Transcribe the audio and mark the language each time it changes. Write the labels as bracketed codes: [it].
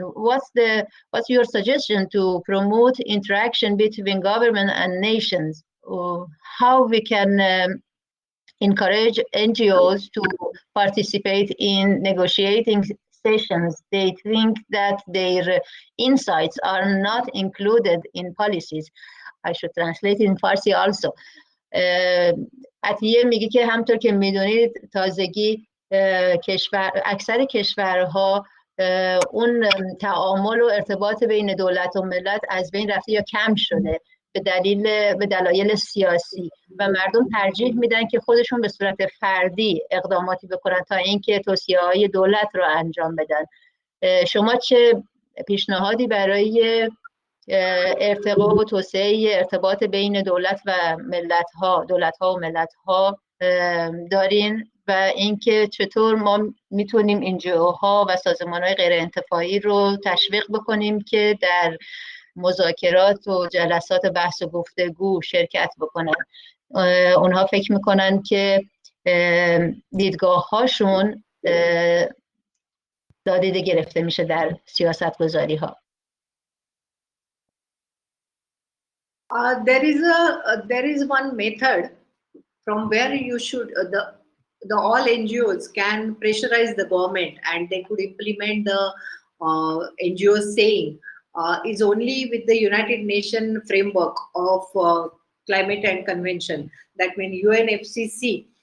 [en] What's your suggestion to promote interaction between government and nations? How we can encourage NGOs to participate in negotiating sessions? They think that their insights are not included in policies. I should translate in Farsi also. [fa] عطیه میگه که همطور که میدونید تازگی اکثر کشورها اون تعامل و ارتباط بین دولت و ملت از بین رفته یا کم شده به دلایل سیاسی. و مردم ترجیح میدن که خودشون به صورت فردی اقداماتی بکنن تا اینکه توصیه‌های دولت رو انجام بدن. شما چه پیشنهادی برای ارتقا و توسعه ارتباط بین دولت و دولت‌ها و ملت‌ها دارین و اینکه چطور ما میتونیم NGO‌ها و سازمان‌های غیر انتفاعی رو تشویق بکنیم که در مذاکرات و جلسات بحث و گفتگو شرکت بکنن؟ اونها فکر میکنن که دیدگاه‌هاشون نادیده گرفته میشه در سیاست گذاری ها. [en] There is one method from where you should the all NGOs can pressurize the government and they could implement the NGOs saying is only with the United Nations framework of climate and convention, that means UNFCCC.